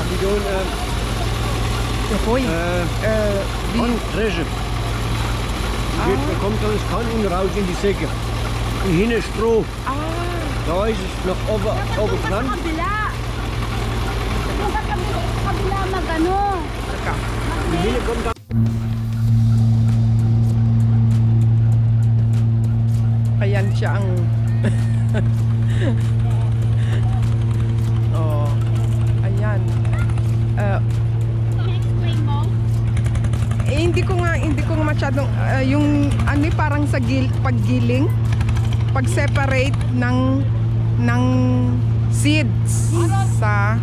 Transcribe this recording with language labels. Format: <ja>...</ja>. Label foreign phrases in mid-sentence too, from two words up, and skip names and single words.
<de>Die doen Hoi. wie dreschen. Er kommt alles Kanten raus in die Säcke. Und hinten Stroh. Da ist es noch oben dran.</de> <tl>Kabila! Yung sa kabila magano.</tl> <de>Und hinten kommt dann</de> <tl>Ayan siya ang oh, ayan. Hindi ko nga masyadong yung ano parang sa paggiling, pag-separate ng seeds sa</tl>